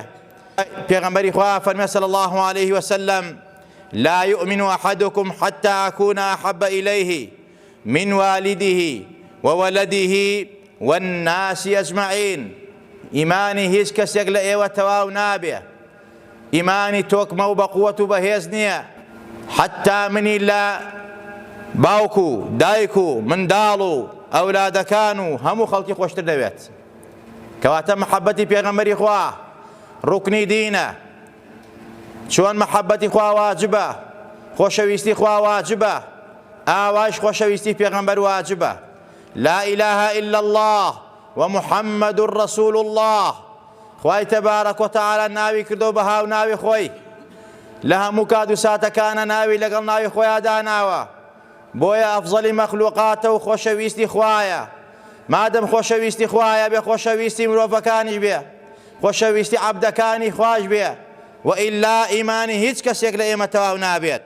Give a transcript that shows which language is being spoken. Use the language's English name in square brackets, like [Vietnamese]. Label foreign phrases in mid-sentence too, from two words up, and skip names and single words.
[Central Kurdish] پێغەمبەری خوا فەرمێ [Arabic] صلی الله عليه وسلم: لا يؤمن أحدكم حتى أكون أحب إليه من والده وولده والناس أجمعين. [Central Kurdish] ئیمانی هیچ کەسێک لە ئێوە تەواو نابێ، ئیمانی تۆکمە و بەقووەت و بەهێز نییە، حتا منی لە باوک و دایک و منداڵ و ئەولادەکان و هەموو خەڵکی خۆشتر دەوێت. کەواتە محەبەتی پێغەمبەری خوا ڕوکنی دینە. چۆن محەبەتی خوا واجبە، خۆشەویستی خوا واجبە، ئاوایش خۆشەویستی پێغەمبەر واجبە. [Arabic] لا إله إلا الله ومحمد رسول الله. [Central Kurdish] خوای تەبارەک وتەعالە ناوی کردو بە هاو ناوی خۆی، لە هەموو کات و ساتەکانە ناوی لەگەڵ ناوی خۆیان داناوە، بۆیە ئەفزەلی مەخلوقاتە و خۆشەویستی خوایە. مادەم خۆشەویستی خوایە بێ، خۆشەویستی مرۆڤەکانیش بێ، خۆشەویستی عەبدەکانی خوش بێ، وئیلا ئیمانی هیچ کەسێک لە ئێمە تەواو نابێت.